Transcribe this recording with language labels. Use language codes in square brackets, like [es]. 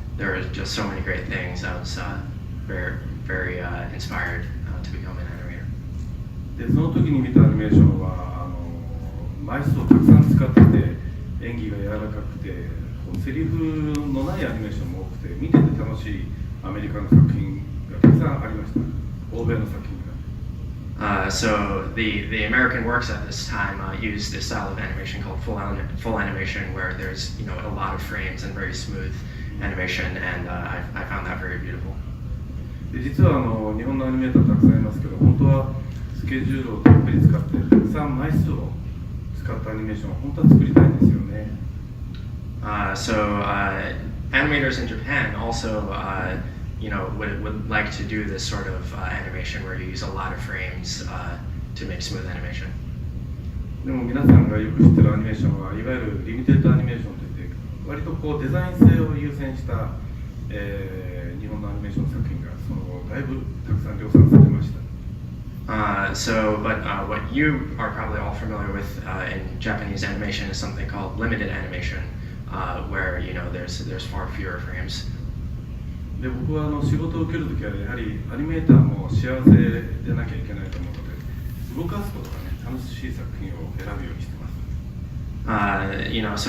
[en] There were just so many great things. I was very inspired to become an animator. [ja] でその時に見たアニメーションは枚数をたくさん使ってて演技が柔らかくてセリフのないアニメーションも多くて見てて楽しいアメリカの作品がたくさんありました。欧米の作品が。 [en] So the American works at this time used this style of animation called full animation, where there's a lot of frames and very smooth animation, and I found that very beautiful. [ja] で実は日本のアニメーターたくさんいますけど、本当はスケジュールをたっぷり使ってたくさん枚数を使ったアニメーションを本当は作りたいんですよね。 [en] Animators in Japan also would like to do this sort of animation where you use a lot of frames to make smooth animation. [ja] でも皆さんがよく知ってるアニメーションはいわゆるリミテッドアニメーションといって割とデザイン性を優先した、日本のアニメーション作品がその後だいぶたくさん量産されました。 [en] What you are probably all familiar with in Japanese animation is something called limited animation, where there's far fewer frames. [ja] で僕は仕事を受けるときはやはりアニメーターも幸せでなきゃいけないと思うので動かすことがね楽しい作品を選ぶようにしてます。